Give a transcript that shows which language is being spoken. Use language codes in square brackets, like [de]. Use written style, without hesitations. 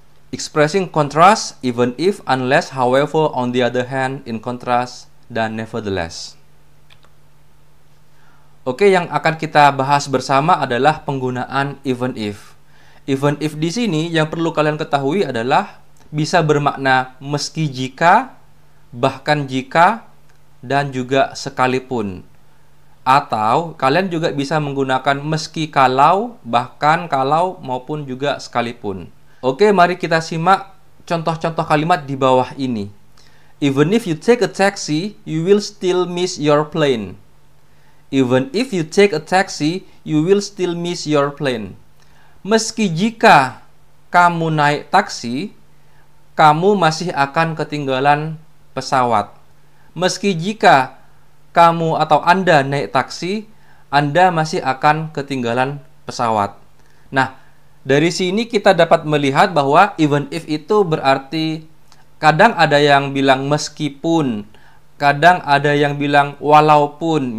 [en] Expressing contrast, even if, unless, however, on the other hand, in contrast, dan nevertheless. [id] Oke, yang akan kita bahas bersama adalah penggunaan even if. Even if di sini yang perlu kalian ketahui adalah bisa bermakna meski jika, bahkan jika, dan juga sekalipun. Atau kalian juga bisa menggunakan meski kalau, bahkan kalau, maupun juga sekalipun. Oke, mari kita simak contoh-contoh kalimat di bawah ini. [en] Even if you take a taxi, you will still miss your plane. Even if you take a taxi, you will still miss your plane. [id] Meski jika kamu naik taksi, kamu masih akan ketinggalan pesawat. Meski jika kamu atau Anda naik taksi, Anda masih akan ketinggalan pesawat. Nah, dari sini kita dapat melihat bahwa even if itu berarti kadang ada yang bilang meskipun, kadang ada yang bilang walaupun.